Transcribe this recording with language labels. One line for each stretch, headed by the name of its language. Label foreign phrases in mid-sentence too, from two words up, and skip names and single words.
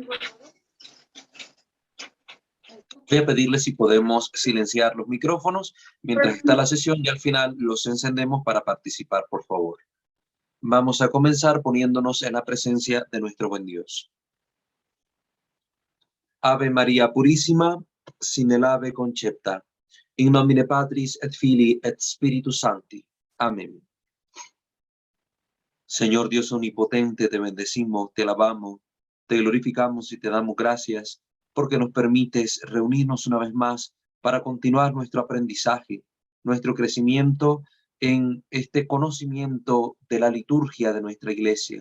Spanish: Voy a pedirles si podemos silenciar los micrófonos mientras está la sesión y al final los encendemos para participar, por favor. Vamos a comenzar poniéndonos en la presencia de nuestro buen Dios. Ave María Purísima, sin el ave concepta.
Latin: In nomine Patris et Filii et Spiritus Sancti.
Spanish: Amén. Señor Dios omnipotente, te bendecimos, te alabamos, te glorificamos y te damos gracias porque nos permites reunirnos una vez más para continuar nuestro aprendizaje, nuestro crecimiento en este conocimiento de la liturgia de nuestra iglesia.